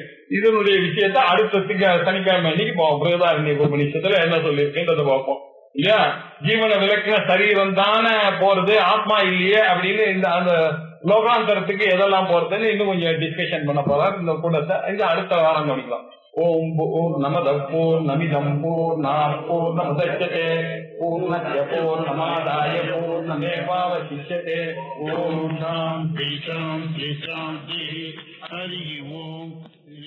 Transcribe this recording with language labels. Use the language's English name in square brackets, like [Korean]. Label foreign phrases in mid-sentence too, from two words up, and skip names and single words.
[Tamil] இதனுடைய விஷயத்த அடுத்த சனிக்கிழமை அன்னைக்கு போவோம். பிருஹதாரண்யக உபநிஷத்துல என்ன சொல்லியிருக்குன்றத பார்ப்போம் இல்லையா. ஜீவன விலக்கின சரீரம் தானே போறது, ஆத்மா இல்லையே அப்படின்னு இந்த அந்த லோகாந்தரத்துக்கு எதெல்லாம் போறதுன்னு இன்னும் கொஞ்சம் டிஸ்கஷன் பண்ண போறார் இந்த கூட்டத்தை. இது அடுத்த வாரம் கவனிக்கலாம். [Sanskrit] ॐ पूर्णमदः पूर्णमिदं पूर्णात् पूर्णमुदच्यते पूर्णस्य पूर्णमादाय पूर्णमेवावशिष्यते. ॐ शान्ति शान्ति शान्ति. हरि ॐ.